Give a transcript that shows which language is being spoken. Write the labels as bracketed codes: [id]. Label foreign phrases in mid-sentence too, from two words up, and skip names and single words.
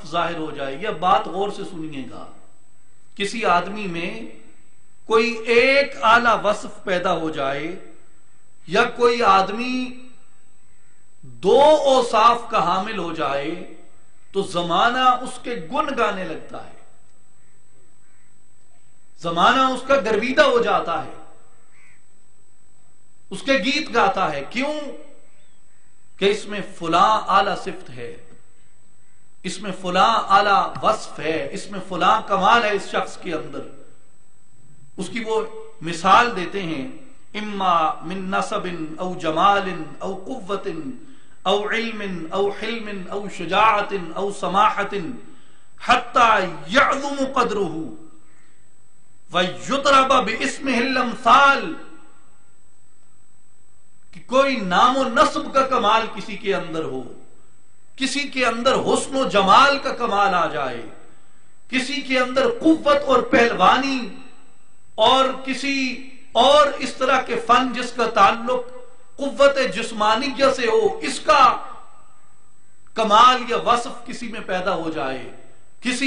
[ur] ظاہر ہو جائے، یہ بات غور سے سنیے گا، کسی آدمی میں کوئی ایک اعلی وصف پیدا ہو جائے یا کوئی آدمی دو اوصاف کا حامل ہو جائے تو زمانہ اس کے گن گانے لگتا ہے، زمانہ اس کا گرویدہ ہو جاتا ہے، اس کے گیت گاتا ہے۔ کیوں؟ کہ اس میں فلاں اعلی صفت ہے، اس میں فلاں اعلی وصف ہے، اس میں فلاں کمال ہے اس شخص کے اندر۔ اس کی وہ مثال دیتے ہیں، [ar] اما من نسب او جمال او قوت او علم او حلم او شجاعت او سماحت حتی یعظم قدرہ ویضرب باسمہ الامثال، [ur] کہ کوئی نام و نسب کا کمال کسی کے اندر ہو، کسی کے اندر حسن و جمال کا کمال آ جائے، کسی کے اندر قوت اور پہلوانی اور کسی اور اس طرح کے فن جس کا تعلق قوت جسمانیہ سے ہو، اس کا کمال یا وصف کسی میں پیدا ہو جائے، کسی